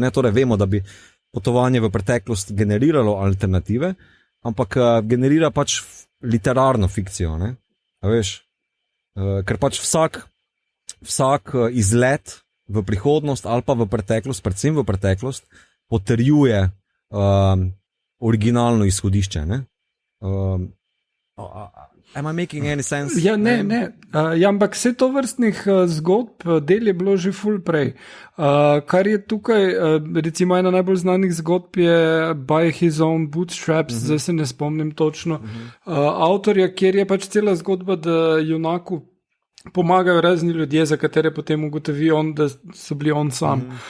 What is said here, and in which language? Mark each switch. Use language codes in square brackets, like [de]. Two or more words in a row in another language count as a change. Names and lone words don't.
[sl] Ne, torej vemo, da bi potovanje v preteklost generiralo alternative, ampak generira pač literarno fikcijo. Ne, a veš, ker pač vsak izlet v prihodnost ali pa v preteklost, predvsem v preteklost, potrjuje originalno izhodišče. Ne? [en] Am I making any sense? [sl] Ja, ne. Ampak vse to vrstnih zgodb del je bilo že ful prej. Kar je tukaj, recimo ena najbolj znanih zgodb je By His Own Bootstraps, zdaj se ne spomnim točno avtorja, kjer je pač cela zgodba, da junaku pomagajo razni ljudje, za katere potem ugotovi on, da so bili on sam.